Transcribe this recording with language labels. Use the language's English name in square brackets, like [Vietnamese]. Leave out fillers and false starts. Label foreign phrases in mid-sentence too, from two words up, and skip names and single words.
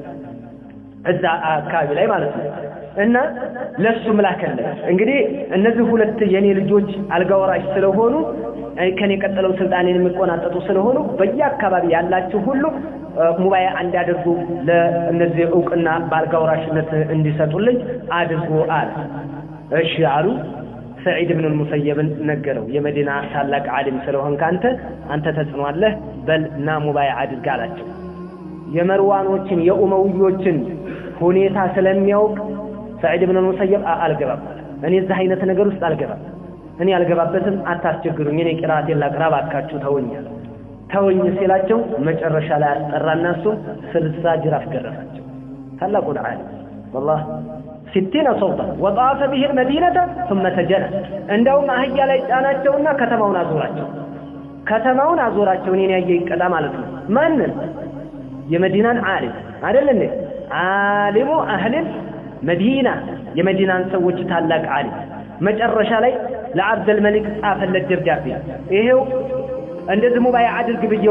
[Amharic] እዛ አካባቢ ላይ ማለት ነው እና ለሱ መላከለ እንግዲህ እነዚህ ሁለት የኔ ልጆች አልጋወራሽ ስለሆኑ ከኔ ቀጥለው ስልጣኔን የሚቆናጠጡ ስለሆኑ በየአካባቢ ያላችሁ ሁሉ ሙባያ እንዲያደርጉ ለእነዚህ ዕውቅና ባልጋወራሽነት እንዲሰጡልኝ አድርጉ አለ እሺ አሉ ሰዒድ ibn al-ሙሰይብ ነገረው የመዲና ታላቅ ዓሊም ስለሆንክ አንተ ተጽኗለህ በልና ሙባያ አድርግ አላቸው የመርዋኖችን የኡመውዮችን ሁኔታ ስለሚያውቅ ሰዒድ ibn al-ሙሰይብ አልገባም እኔ እዛ አይነት ነገር ውስጥ አልገባም እኔ አልገባበትም አታስቸግሩኝ እኔ ቅራአቴን ላቅራብ አካችሁ ተወኝ ሲላቸው መጨረሻ ላይ አስጠራናሱ 60 ጅራፍ ገረፋቸው ታላቁ ዓሊም [Arabic] والله 60 صوتا وطاف به المدينه ثم تجنى [Amharic] እንደውም አህያ ላይ ጫናቸውና ከተማውን አዞራቸው ከተማውን አዞራቸው እኔን ያየ ይቀጣ ማለት ነው ማንን የመዲናን ዓሊም አይደለም ዓሊሙ [Arabic] أهل مدينة [Amharic] የመዲናን ሰዎች ታላቅ ዓሊም መጨረሻ ላይ ለአብዱል መሊክ ጻፈለት ደብዳቤ ይሄው እንደዚህ ሙባይ አድርግ ብየው